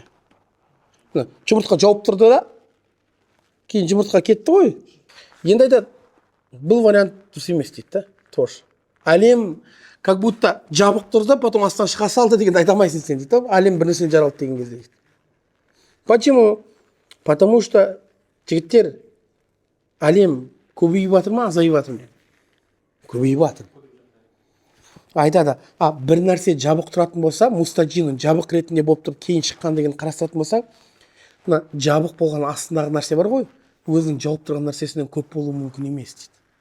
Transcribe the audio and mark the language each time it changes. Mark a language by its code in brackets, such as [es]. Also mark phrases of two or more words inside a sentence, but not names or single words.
[kk] Жұмыртқа жауып тұрды да, кейін жұмыртқа кетті ғой. Енді айтады, бұл вариант дұрыс емес дейді да, тоже. Әлем [ru] как будто [kk] жабық тұрды, потом астан шыға салды дегенді айта алмайсың сен дейді. Әлем бір нәрседен жаралды деген кезде дейді. [ru] Почему? Потому что [kk] жігіттер, әлем көбейіп жатыр ма, азайып жатыр ма? Көбейіп жатыр. Айтады, бір нәрсе жабық тұратын болса, мустаджинның жабық ретінде болып тұрып кейін шыққан деген қарастыратын болсаң, мына жабық болған астындағы нәрсе бар ғой, өзінің жауып тұрған нәрсесінен көп болуы мүмкін емес дейді.